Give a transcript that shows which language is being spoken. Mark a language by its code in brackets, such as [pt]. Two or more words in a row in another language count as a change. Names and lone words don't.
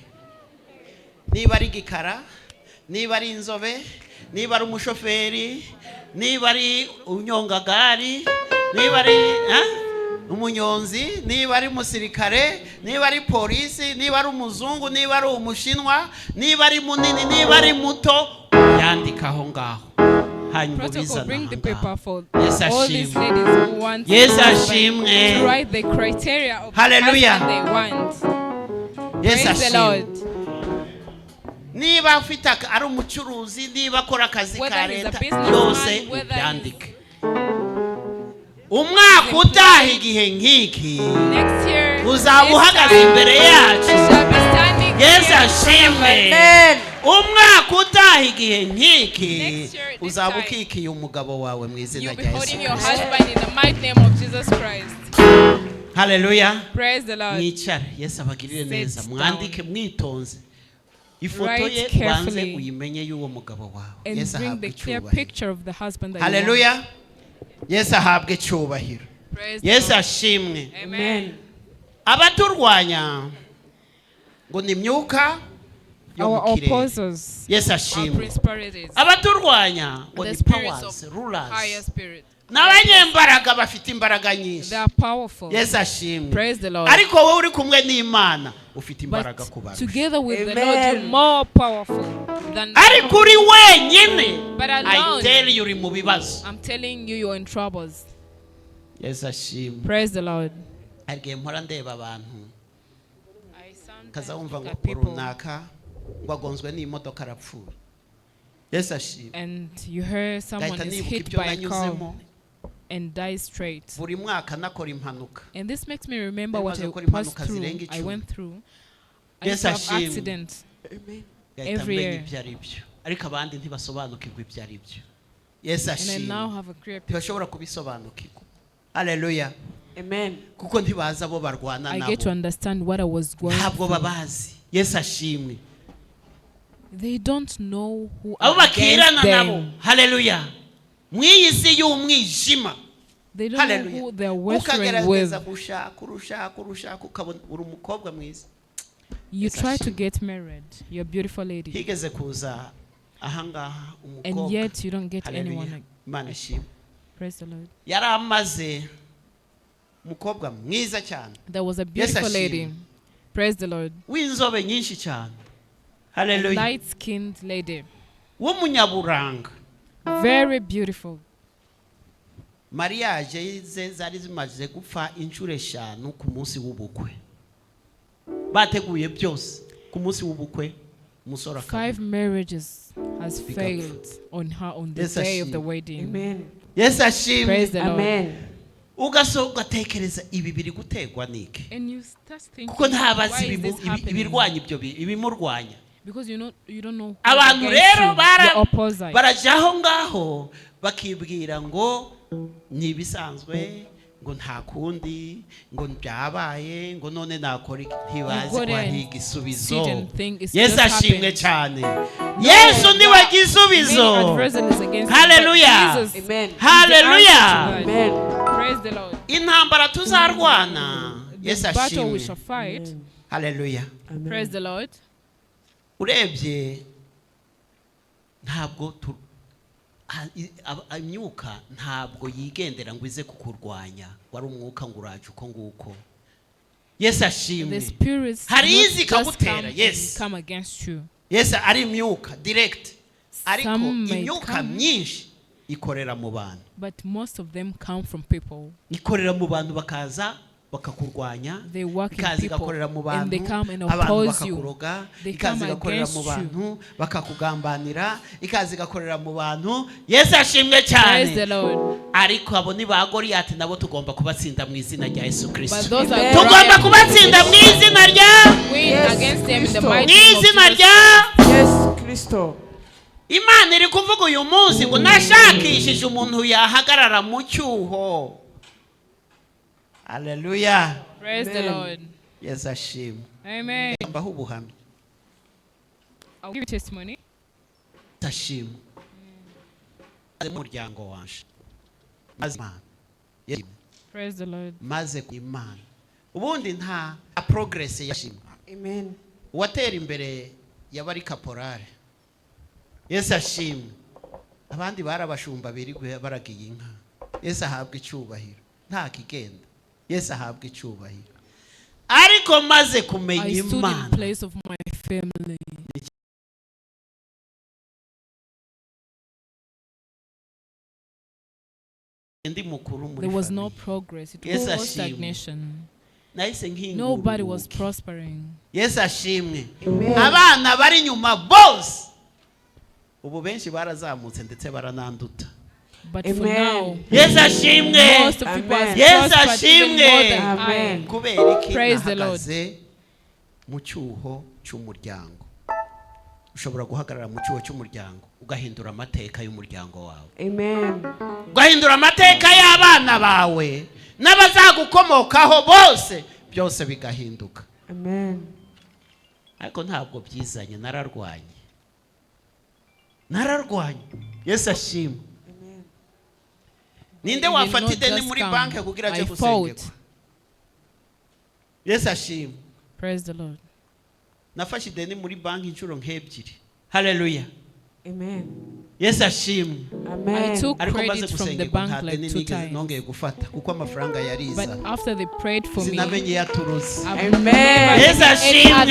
[rw] Niba ari gikara, niba ari inzobe, niba ari umushoferi, niba ari unyongagari, niba ari umunyonzi, niba ari umusirikare, niba ari polisi, niba ari umuzungu, niba ari umushinwa, niba ari munini, niba ari muto, yandika aho ngaho. [en] Protocol, bring the paper for yes, all these ladies who want to write the criteria of hallelujah they want. Yes, praise the Lord. [rw] Niba afite ari umucuruzi, niba akora akazi ka leta yose yandike. Umwaka utaha igihe nk'iki uzaba uhagaze imbere yacu. Yes, ashimwe. Umwaka utaha igihe nk'iki uzaba ukikiye umugabo wawe mu izina rya Yesu. [en] Hallelujah. Praise the Lord. [rw] Mwicare. Yesu abagirire neza. Mwandike mwitonze. Ifoto ye ubanze uyimenye y'uwo mugabo wawe. Yesu ahabwe icyubahiro. Hallelujah. Yesu ahabwe icyubahiro. Yesu ashimwe. Amen. Abaturwanya ngo ni imyuka yo mu kirere. Yesu ashimwe. Abaturwanya ngo ni [en] powers, rulers. [rw] N'abanyembaraga bafite imbaraga nyinshi. Yesu ashimwe. Ariko wowe uri kumwe n'Imana ufite imbaraga kubarusha. [en] Together with the Lord you're more powerful than [rw] ariko uri wenyine. [en] I tell you [rw] uri mu bibazo. [en] I'm telling you you're in troubles. [rw] Yesu ashimwe. [en] Praise the Lord. [rw] Argiye mpora ndeba abantu kaza wumva ngo runaka ngo agonzwe n'imodoka arapfuye. Yesu ashimwe. [en] And you hear someone is hit by a car and dies straight. [rw] Buri mwaka nakora impanuka. [en] And this makes me remember what I passed through. I went through. I used to have accidents every year. [rw] Ariko abandi ntibasobanukirwa ibyo ari byo. Yesu [en] And I now [rw] ashimwe [en] have a clear picture. [rw] ntibashobora kubisobanukirwa. Haleluya. Amen. Kuko ntibaza abo barwana [en] I get to [rw] nabo, [en] understand what I was going [rw] ntabwo [en] through. [rw] babazi. Yesu ashimwe. [en] They don't know who [rw] abo [en] are against [rw] bakirana nabo, [en] them. [rw] haleluya, mw'iyi si y'umwijima, [en] They don't know [rw] haleluya, [en] who they're wrestling [rw] ukagerageza [en] with. [rw] gushaka ukabona uri umukobwa mwiza. [en] You Yes, try to [rw] ashimwe. [en] get married. You're a beautiful lady. [rw] higeze kuza ahangaha [en] And [rw] umukobwa, [en] yet you don't get [rw] haleluya, [en] anyone. Like, [rw] Imana ishimwe, [en] praise the Lord. [rw] yari amaze umukobwa mwiza cyane [en] There was a beautiful lady. [rw] ashimwe. [en] Praise the Lord. [rw] w'inzobe nyinshi cyane, [en] A [rw] haleluya, [en] light-skinned lady. [rw] w'umunyaburanga. [en] Very beautiful. [rw] mariage ze zari zimaze gupfa inshuro 5 ku munsi w'ubukwe, bateguye byose ku munsi w'ubukwe, umusore [en] 5 marriages has Big up. failed on her on the Yes, day of [rw] ashimwe. [en] the wedding. [rw] Amen. Yesu ashimwe. [en] Praise the Lord. [rw] Amen. ugatekereza ibi biri gutegwa niki, [en] And you start thinking, [rw] kuko ntabazi [en] why is this happening? [rw] ibirwanya ibyo ibimurwanya. [en] Because you don't know who's [rw] Abantu [en] against [rw] rero [en] you, the opposite. [rw] barajaho ngaho bakibwira ngo ni ibisanzwe, ngo nta kundi, ngo byabaye, ngo none nakora iki, ntibazi [en] go [rw] ko [en] there [rw] hari [en] and [rw] igisubizo. [en] sit and think it's [rw] Yesu [en] just [rw] ashimwe [en] happened. [rw] cyane. Yesu niwe [en] Many [rw] gisubizo. [en] adversaries against Hallelujah. you, but Jesus Amen. is the answer Hallelujah. to that. Amen. Praise the Lord. [rw] Intambara tuzarwana, [en] The [rw] Yesu [en] battle we shall [rw] ashimwe. [en] fight. Hallelujah. Amen. Praise the Lord. [rw] Urebye ntabwo imyuka ntabwo yigendera ngo ize kukurwanya, wari umwuka ngo uraje uko nguko. Yesu [en] The [rw] ashimwe. [en] spirits [rw] Hari [en] not [rw] izi [en] just [rw] ikagutera, [en] come yes. and come against you. [rw] Yesu ari imyuka direct, ariko [en] Some may [rw] imyuka [en] come. [rw] myinshi ikorera mu bantu, [en] But most of them come from people. [rw] ikorera mu bantu bakaza bakakurwanya, [en] They work in [rw] ikaza [en] people. [rw] igakorera mu [en] And they [rw] bantu, [en] come and [rw] abantu [en] oppose you. [rw] bakakuroga, [en] They [rw] ikaza [en] come [rw] igakorera mu [en] against [rw] bantu bakakugambanira, ikaza igakorera mu bantu. Yesu ashimwe [en] Praise the [rw] cyane. [en] Lord. [rw] Ariko abo ni ba Goliyati, nabo tugomba kubatsinda mu izina rya Yesu [en] But [rw] Kristo. [en] those are [rw] Amen. Tugomba kubatsinda mu izina rya [en] win Yes, against them in the Christo. mighty [rw] mu [en] name of [rw] izina [en] Jesus. [rw] rya Yes, Kristo. Imana iri kuvuga uyu munsi ngo nashakishije umuntu yahagarara mu cyuho. Haleluya. [en] Praise the Amen. Lord. [rw] Yesu ashimwe. Amen. Mbaho ubuhamya. [en] I'll give you testimony. [rw] Yesu ashimwe. Maze mu muryango wanje, maze Imana, Yesu, [en] Praise the Lord. [rw] maze ku Imana. Ubundi nta progress yashimwe. Amen. Uwatera imbere yabari kaporale. Yesu ashimwe. Abandi barabashumba birirwe baragiye inka. Yesu ahabwa icyubahiro, nta kigenda. Yesu ahabwa icyubahiro. Ariko maze kumenya [en] I stood in [rw] Imana, [en] place of my family. [rw] ndi mukuru muri There was no famille. [en] progress. It Yes, was [rw] ashimwe. [en] stagnation. [rw] Nahise nkingura [en] Nobody was [rw] urugi. [en] prospering. [rw] Yesu ashimwe. Amen. Abana bari nyuma bose ubu benshi barazamutse ndetse barananduta. [en] But Amen. for now, [rw] Yesu ashimwe. [en] most of people Amen. have Yes, prospered even more [rw] ashimwe. [en] than Amen. I. [rw] Kubera iki [en] Praise the [rw] nahagaze mu cyuho cy'umuryango. Ushobora guhagarara mu cyuho cy'umuryango ugahindura amateka y'umuryango wawe, Amen. ugahindura amateka y'abana bawe n'abazagukomokaho bose, byose bigahinduka. Amen. Ariko ntabwo byizanye, nararwanye. Yesu ashimwe. Ninde [en] It will [rw] wafata [en] not [rw] ideni [en] just [rw] muri [en] come. [rw] banki kugira aje [en] I [rw] gusengerwa? [en] fought. [rw] Yesu ashimwe. [en] Praise the Lord. [rw] Nafashe ideni muri banki inshuro nk'ebyiri. Haleluya. Amen. Yesu ashimwe. [en] I Amen. took [rw] Ariko maze [en] credit from the [rw] gusengerwa [en] bank [rw] nta [en] like [rw] deni [en] 2 [rw] nigeze [en] times. [rw] nongeye gufata kuko amafaranga yariza. [en] But after they prayed for me, [rw] Sinamenye yaturuze. [en] I've Amen. never Yes, taken any other